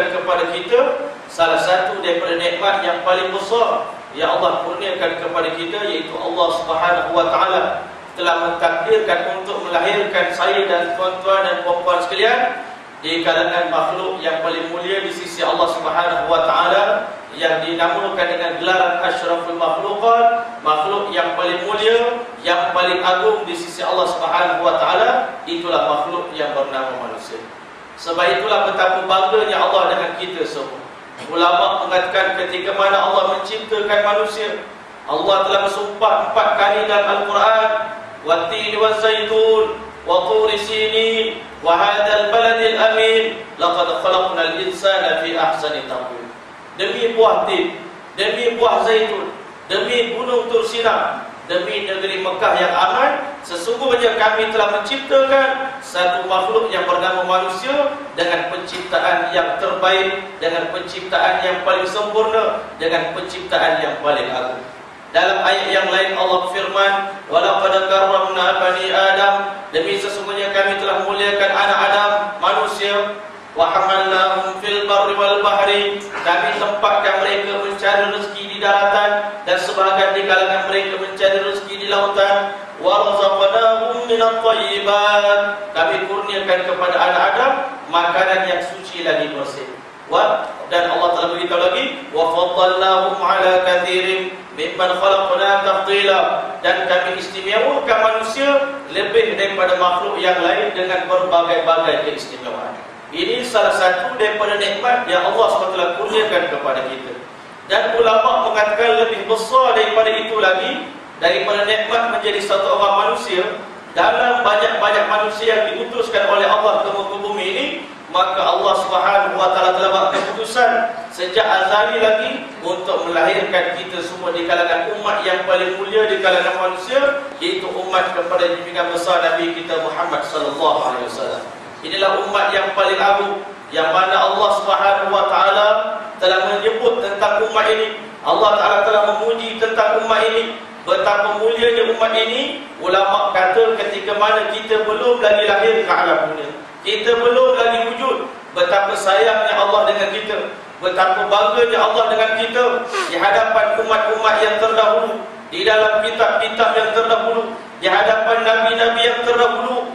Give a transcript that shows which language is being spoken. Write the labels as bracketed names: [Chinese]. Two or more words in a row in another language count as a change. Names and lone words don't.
[Malay] kepada kita, salah satu daripada nikmat yang paling besar yang Allah kurniakan kepada kita, iaitu Allah [Arabic] سبحانه وتعالى [Malay] telah mentakdirkan untuk melahirkan saya dan tuan-tuan dan puan-puan sekalian di kalangan makhluk yang paling mulia di sisi Allah Subhanahu wa taala, yang dinamakan dengan gelaran [Arabic] أشرف المخلوقات, [Malay] makhluk yang paling mulia, yang paling agung di sisi Allah [Arabic] سبحانه وتعالى, [Malay] itulah makhluk yang bernama manusia. Sebab itulah betapa bangganya Allah dengan kita semua. Ulama mengatakan ketika mana Allah menciptakan manusia, Allah telah bersumpah 4 kali dalam Al-Quran, [Arabic] والتين والزيتون وطور سينين وهذا البلد الأمين لقد خلقنا الإنسان في أحسن تقويم. [Malay] Demi buah tin, demi buah zaitun, demi gunung Tur Sina, demi negeri Mekah yang aman, sesungguhnya kami telah menciptakan satu makhluk yang bernama manusia dengan penciptaan yang terbaik, dengan penciptaan yang paling sempurna, dengan penciptaan yang paling agung. Dalam ayat yang lain Allah berfirman, [Arabic] ولقد كرمنا بني آدم, [Malay] demi sesungguhnya kami telah muliakan anak Adam, manusia. [Arabic] وحملناهم في البر والبحر, [Malay] kami tempatkan mereka mencari rezeki di daratan dan sebahagian di kalangan mereka mencari rezeki di lautan. [Arabic] ورزقناهم من الطيبات, [Malay] kami kurniakan kepada anak Adam makanan yang suci lagi bersih. Dan Allah telah beritahu lagi, [Arabic] وفضلناهم على كثير ممن خلقنا تفضيلا, [Malay] dan kami istimewakan manusia lebih daripada makhluk yang lain dengan berbagai-bagai keistimewaan. Ini salah satu daripada nikmat yang Allah SWT kurniakan kepada kita. Dan ulama mengatakan lebih besar daripada itu lagi, daripada nikmat menjadi satu orang manusia dalam banyak-banyak manusia yang diutuskan oleh Allah ke muka bumi ini, maka Allah [Arabic] سبحانه وتعالى [Malay] telah buat keputusan sejak azali lagi untuk melahirkan kita semua di kalangan umat yang paling mulia di kalangan manusia, iaitu umat kepada junjungan besar Nabi kita Muhammad [Arabic] صلى الله عليه وسلم. [Malay] Inilah umat yang paling agung, yang mana Allah [Arabic] سبحانه وتعالى [Malay] telah menyebut tentang umat ini. Allah Taala telah memuji tentang umat ini, betapa mulianya umat ini. Ulama kata ketika mana kita belum lagi lahir ke alam dunia, kita belum lagi wujud, betapa sayangnya Allah dengan kita, betapa bangganya Allah dengan kita di hadapan umat-umat yang terdahulu, di dalam kitab-kitab yang terdahulu, di hadapan nabi-nabi yang terdahulu.